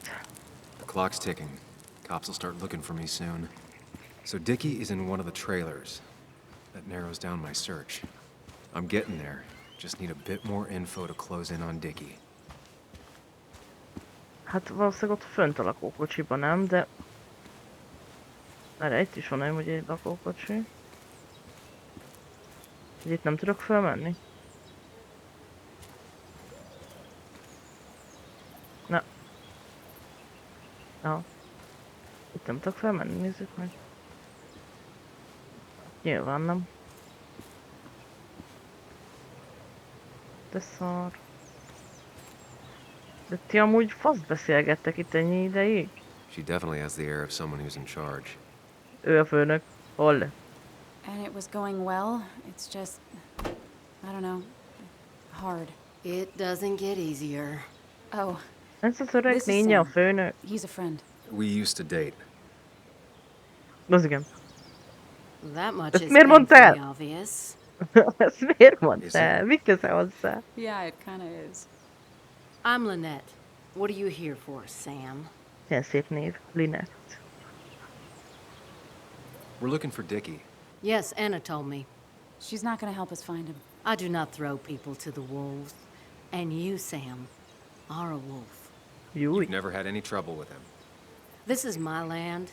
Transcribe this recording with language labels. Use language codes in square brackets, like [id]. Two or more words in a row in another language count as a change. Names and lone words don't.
[en] The clock's ticking. Cops will start looking for me soon. So Dickie is in one of the trailers. That narrows down my search. I'm getting there. Just need a bit more info to close in on Dickie. [hu] Hát valószínűleg ott fönt a lakókocsiban nem, de... Erre itt is van egy lakókocsi. Hogy itt nem tudok felmenni? Na. Na. Itt nem tudok felmenni, nézzük meg. Nyilván nem. De szar. De ti amúgy faszt beszélgettek itt ennyi ideig? [en] She definitely has the air of someone who's in charge. [hu] Ő a főnök. Hol? [en] And it was going well. It's just, I don't know, hard. It doesn't get easier. Oh, [hu] Ez az öreg [en] this is [hu] lénye a Sam. főnök. [en] He's a friend. We used to date. [hu] Az igen. [en] That much [hu] Ezt is miért mondtál? [en] painfully obvious. [hu] Ezt miért mondtál? Mi köze hozzá? [en] Yeah, it kind of is. I'm Lynette. What are you here for, Sam? [hu] Ilyen szép név. Lynette. [en] We're looking for Dickie. Yes, Anna told me. She's not gonna help us find him. I do not throw people to the wolves. And you, Sam, are a wolf. [hu] Júj. [en] You've never had any trouble with him. This is my land.